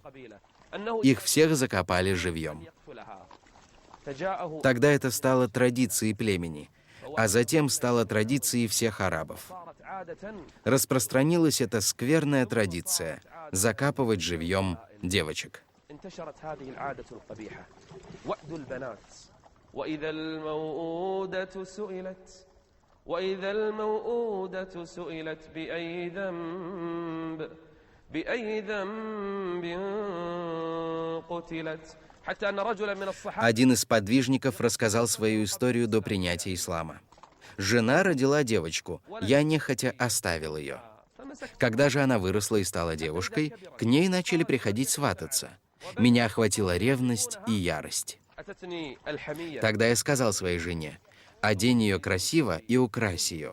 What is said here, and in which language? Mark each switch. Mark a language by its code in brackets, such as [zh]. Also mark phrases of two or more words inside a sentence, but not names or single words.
[ru] Их всех закопали живьем. Тогда это стало традицией племени, а затем стало традицией всех арабов. Распространилась эта скверная традиция — закапывать живьем девочек. [ar] وإذا الموءودة سئلت بأي ذنب قتلت حتى أن رجلا من الصحابة. [ru] Один из подвижников рассказал свою историю до принятия ислама. Жена родила девочку, я нехотя оставил ее. Когда же она выросла и стала девушкой, к ней начали приходить свататься. Меня охватила ревность и ярость. Тогда я сказал своей жене: «Одень ее красиво и укрась ее».